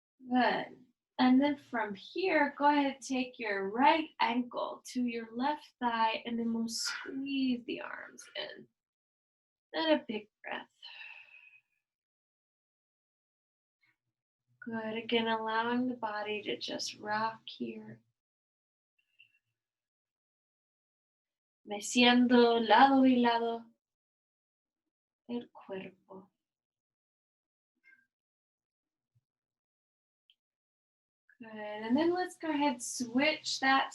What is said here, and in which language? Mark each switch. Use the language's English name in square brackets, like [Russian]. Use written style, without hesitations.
[English] Good. And then from here, go ahead and take your right ankle to your left thigh, and then we'll squeeze the arms in. And a big breath. Good. Again, allowing the body to just rock here. [Spanish] Meciendo lado y lado el cuerpo. [English] Good. And then let's go ahead and switch that.